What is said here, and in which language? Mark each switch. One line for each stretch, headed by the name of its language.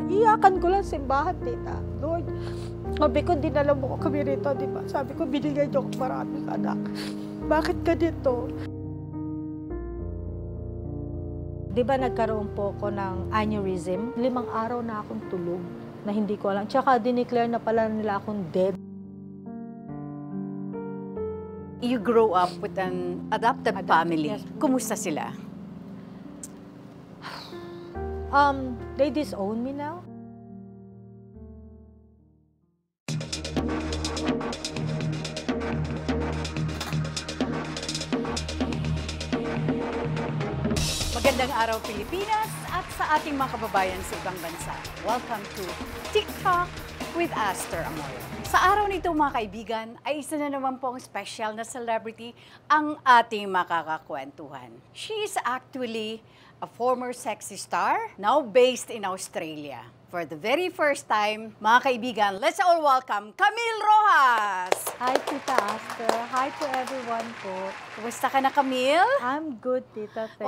Filipino: Iyakan ko lang simbahan, tita. Lord, sabi ko, dinala mo ko kami rito, di ba? Sabi ko, binigay niyo ako maraming anak. Bakit ganito? Di ba nagkaroon po ko ng aneurysm? 5 araw na akong tulog na hindi ko alam. Tsaka dineclare na pala nila akong dead.
English: You grow up with an adopted family. Yes.
Filipino: Kumusta sila?
English: They disown me now.
Filipino: Magandang araw, Pilipinas, at sa ating mga kababayan sa ibang bansa.
English: Welcome to TikTok with Aster Amor.
Filipino: Sa araw nito, mga kaibigan, ay isa na naman pong special na celebrity ang ating makakakwentuhan.
English: She is actually a former sexy star, now based in Australia. For the very first time, mga kaibigan, let's all welcome Camille Rojas! Hi, Tita Aster. Hi to everyone po.
Filipino: Kumusta ka na, Camille?
English: I'm good, Tita. Thank